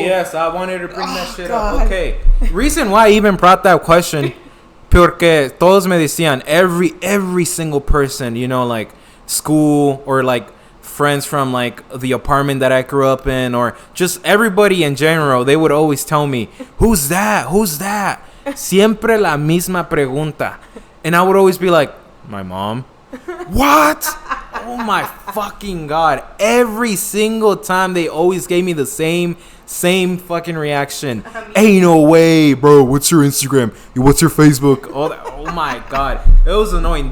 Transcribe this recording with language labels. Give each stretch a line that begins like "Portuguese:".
English: Yes, I wanted to bring that shit up. Okay. Reason why I even brought that question,
Spanish: porque todos me decían,
English: every single person, you know, like school or like friends from like the apartment that I grew up in, or just everybody in general, they would always tell me, who's that?
Spanish: Siempre la misma pregunta.
English: And I would always be like, my mom. What? Oh my fucking God. Every single time they always gave me the same fucking reaction. Ain't no way, bro. What's your Instagram? What's your Facebook? Oh my God. It was annoying.